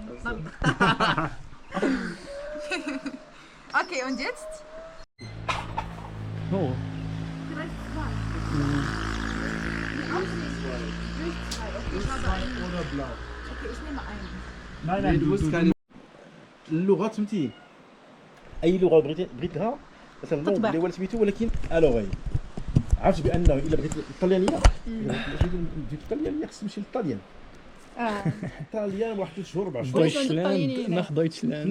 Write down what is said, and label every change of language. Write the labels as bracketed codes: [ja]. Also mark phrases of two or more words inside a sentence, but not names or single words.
[de] Okay, und jetzt? Oh. Vielleicht 2. Durch 2. Okay, ich habe einen. Oder blau. Okay, ich nehme einen. Nee, du musst keine. [ar] اللغة فهمتي اي لغه بغيتها مثلا تطبع. اللي هو سميتو ولكن الوغي عرفت بانه الا بغيت الطليانيه بغيت الطليانيه خصك تمشي للطليان الطليان واحد 3 شهور 4 شهور [de] دويتشلاند nach Deutschland.